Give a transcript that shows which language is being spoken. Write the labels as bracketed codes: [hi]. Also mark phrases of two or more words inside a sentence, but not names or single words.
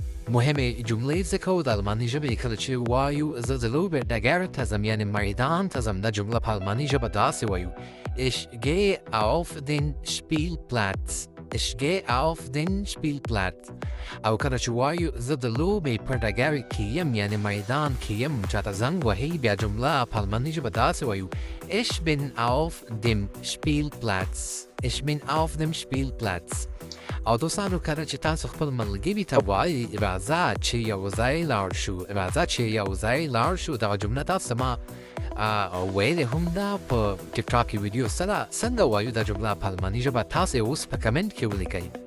[ps] مهمه جمله ذکر در المانی ژبه کله چې وایو زه د لوبې ډګر ته ځم یعنې میدان ته ځم دا جمله په الماني ژبه داسې وایو [de] Ich gehe auf den Spielplatz. Ich gehe auf den Spielplatz. [ps] او کله چې وایو زه د لوبې په ډګر کې یم یعنې میدان کې یم چاته زنګ وهي بیا جمله په الماني ژبه داسې وایو [de] Ich bin auf dem Spielplatz. Ich bin auf dem Spielplatz. [ps] او دوستانو کله چې تاسو خپل ملګري ته وایي راځه چې یو ځای لاړ شو راځه چې یو ځای لاړ شو دغه جمله تاسو ما ویلې هم ده په ټیک ټاک کې ویډیو سره څنګه وایو دا جمله په الماني ژبه تاسو یې اوس په کمنټ کې ولیکئ